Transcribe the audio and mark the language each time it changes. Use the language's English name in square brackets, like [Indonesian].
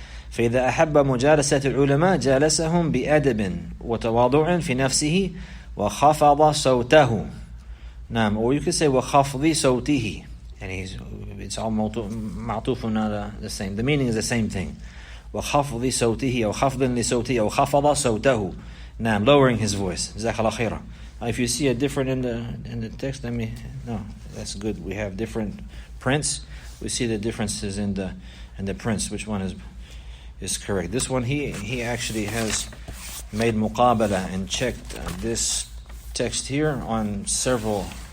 [Arabic] فإذا أحب مجالسة العلماء جالسهم بأدب وتواضع في نفسه وخفض صوته. نعم. [English] Or you could say [Arabic] وخفض صوته. [English] And it's all معطوف on the same. The meaning is the same thing. [Arabic] وخفض صوته أو خفض لصوته أو خفض صوته. نعم. [English] Lowering his voice. [Arabic] جزاك الله خيرا. [English] If you see a different in the text, no, that's good. We have different prints. We see the differences in the prints. Which one is correct? This one, he actually has made muqabala and checked this text here on several.